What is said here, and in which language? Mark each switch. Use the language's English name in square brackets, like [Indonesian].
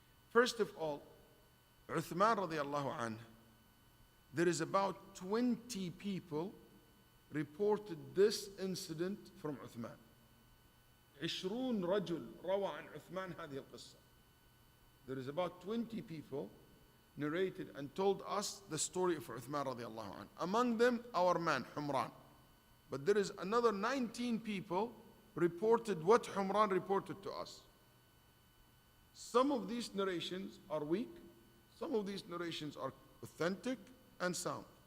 [English] First of all, Uthman radiallahu anh, there is about 20 people reported this incident from Uthman. [Arabic] 20 رجل روى عن عثمان هذه القصة. [English] There is about 20 people narrated and told us the story of Uthman radiallahu anh. Among them, our man, Humran. But there is another 19 people reported what Humran reported to us. Some of these narrations are weak. Some of these narrations are authentic and sound.